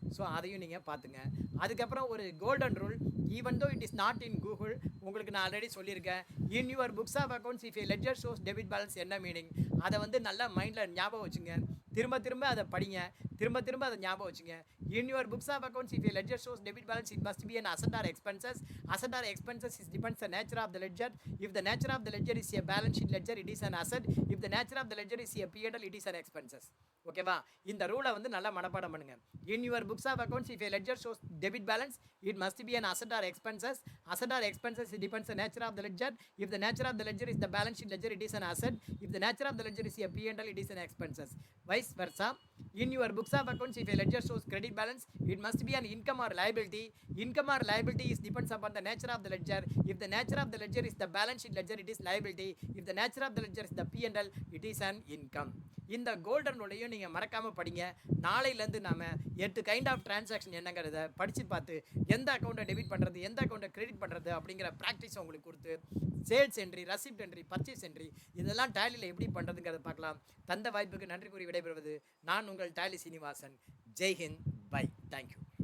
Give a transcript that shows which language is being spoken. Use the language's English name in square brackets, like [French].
[Tamil] So அதையும் நீங்கள் பார்த்துங்க. அதுக்கப்புறம் ஒரு golden rule, [English] even though it is not in Google, [Tamil] உங்களுக்கு நான் ஆல்ரெடி சொல்லியிருக்கேன். [English] in your books of accounts if a ledger shows debit balance [Tamil] என்ன மீனிங், அதை வந்து நல்லா மைண்டில் ஞாபகம் வச்சுங்க. திரும்ப அதை படிங்க, திரும்ப அதை ஞாபகம் வச்சுங்க. [English] In your books of accounts if a ledger shows debit balance it must be an asset or expenses. Asset or expenses is depends the nature of the ledger. If the nature of the ledger is a balance sheet ledger, it is an asset. If the nature of the ledger is a P&L, it is an expenses. [Tamil] ஓகேவா? இந்த ரூலை வந்து நல்லா மனப்பாடம் பண்ணுங்க. [English] In your books of accounts if a ledger shows debit balance, it must be an asset or expenses. Asset or expenses, it depends the nature of the ledger. If the nature of the ledger is the balance sheet ledger, it is an asset. If the nature of the ledger is a P&L, it is an expenses. Vice versa. In your books of accounts, if a ledger shows credit balance, it must be an income or liability. Income or liability is depends upon the nature of the ledger. If the nature of the ledger is the balance sheet ledger, it is liability. If the nature of the ledger is the P&L, it is an income. [Tamil] இந்த golden ரூலையும் நீங்கள் மறக்காமல் படிங்க. நாளையிலேருந்து நாம் 8 kind of transaction என்னங்கிறத படித்து பார்த்து எந்த அக்கௌண்ட்டை டெபிட் பண்ணுறது, எந்த அக்கௌண்ட்டை கிரெடிட் பண்ணுறது அப்படிங்கிற ப்ராக்டிஸ் உங்களுக்கு கொடுத்து sales entry, ரசிப்ட் entry, purchase entry இதெல்லாம் டேலியில் எப்படி பண்ணுறதுங்கிறத பார்க்கலாம். தந்த வாய்ப்புக்கு நன்றி கூறி விடைபெறுவது நான் உங்கள் tally Srinivasan. Jai Hind. By. Thank you.